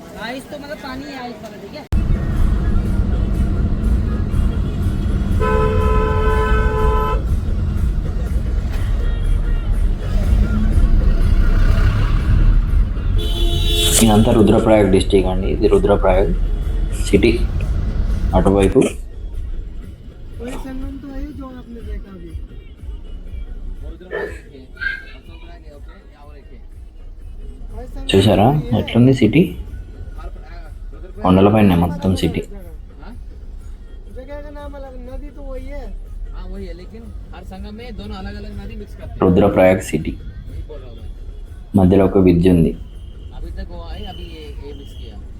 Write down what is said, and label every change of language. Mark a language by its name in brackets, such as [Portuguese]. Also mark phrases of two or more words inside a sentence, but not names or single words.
[Hindi] आइस तो मतलब पानी है आइस वाला, ठीक है। [Telugu] ఇదంతా రుద్రప్రయాగ్ డిస్టిక్ అండి. ఇది రుద్రప్రయాగ్ సిటీ అటువైపు. [Hindi] वही संगम तो है जो आपने देखा अभी। वही संगम [Telugu] చూసారా ఎట్లుంది సిటీ? కొండలపైన మొత్తం సిటీ. [Hindi] जगह का नाम अलग, नदी तो वही है। हाँ वही है, लेकिन हर संगम में दोनों अलग अलग नदी मिक्स करते हैं। [Telugu] రుద్రప్రయాగ్ సిటీ [Hindi] वही बोल रहा हूँ मैं। [Telugu] మధ్యలో ఒక బ్రిడ్జ్ ఉంది. [Hindi] अभी तक वो है, अभी ये मिक्स किया।